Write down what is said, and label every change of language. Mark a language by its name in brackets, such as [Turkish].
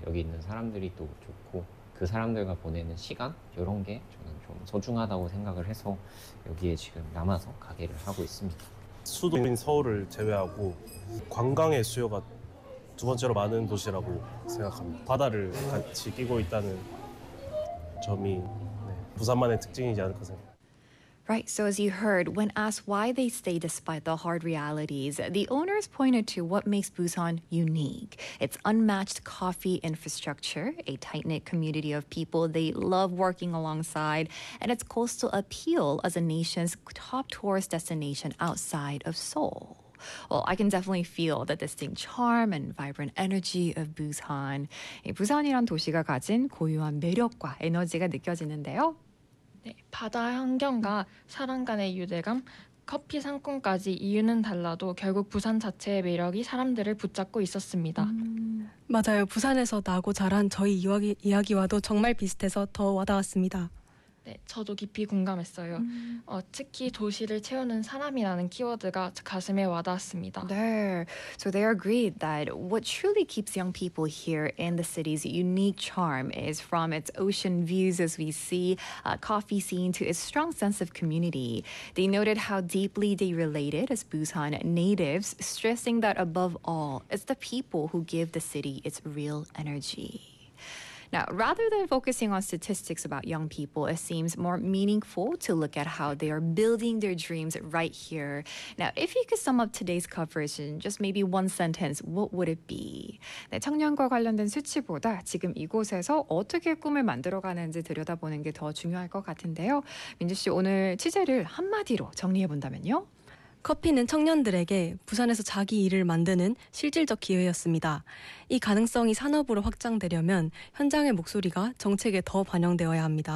[Korean] 여기 있는 사람들이 또 좋고 그 사람들과 보내는 시간 이런 게 저는 좀 소중하다고 생각을 해서 여기에 지금 남아서 가게를 하고 있습니다. 수도인 서울을 제외하고 관광의 수요가 두 번째로 많은 도시라고 생각합니다. 바다를 같이 끼고 있다는 점이 부산만의 특징이지 않을까 생각합니다. [English] Right, so as you heard, when asked why they stay despite the hard realities, the owners pointed to what makes Busan unique. Its unmatched coffee infrastructure, a tight-knit community of people they love working alongside, and its coastal appeal as a nation's top tourist destination outside of Seoul. Well, I can definitely feel the distinct charm and vibrant energy of Busan. [Korean] 부산이란 도시가 가진 고유한 매력과 에너지가 느껴지는데요. 네, 바다 환경과 사람 간의 유대감, 커피 상권까지 이유는 달라도 결국 부산 자체의 매력이 사람들을 붙잡고 있었습니다. 맞아요. 부산에서 나고 자란 저희 이야기와도 정말 비슷해서 더 와닿았습니다. 네, 저도 깊이 공감했어요. 특히 도시를 채우는 사람이라는 키워드가 가슴에 와닿았습니다. [English] 네, so they agreed that what truly keeps young people here in the city's unique charm is from its ocean views as we see, coffee scene to its strong sense of community. They noted how deeply they related as Busan natives, stressing that above all, it's the people who give the city its real energy. Now, rather than focusing on statistics about young people, it seems more meaningful to look at how they are building their dreams right here. Now, if you could sum up today's coverage in just maybe one sentence, what would it be? [Korean] 네, 청년과 관련된 수치보다 지금 이곳에서 어떻게 꿈을 만들어가는지 들여다보는 게 더 중요할 것 같은데요. 민주 씨, 오늘 취재를 한마디로 정리해본다면요? 커피는 청년들에게 부산에서 자기 일을 만드는 실질적 기회였습니다. 이 가능성이 산업으로 확장되려면 현장의 목소리가 정책에 더 반영되어야 합니다.